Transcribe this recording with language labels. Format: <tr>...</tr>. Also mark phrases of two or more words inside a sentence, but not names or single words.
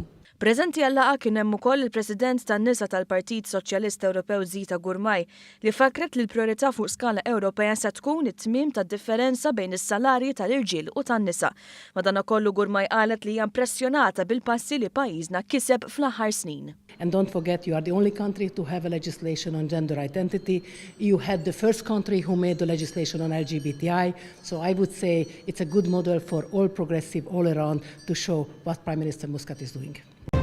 <mt>Preżenti għall-laqgħa kien hemm ukoll il-President tan-nisa tal-Partit Soċjalista Ewropew Zita Gurmaj li fakret li l-priorità fuq skala Ewropea se tkun it-tmiem tad-differenza bejn is-salarji tal-irġiel u tan-nisa. Madankollu Gurmaj qalet li hija impressjonata bil-passi li pajjiżna kiseb fl-aħħar snin.</mt> <en>And don't forget, you are the only country to have a legislation on gender identity. You had the first country who made the legislation on LGBTI. So I would say it's a good model for all progressive all around to show what Prime Minister Muscat is doing.</en>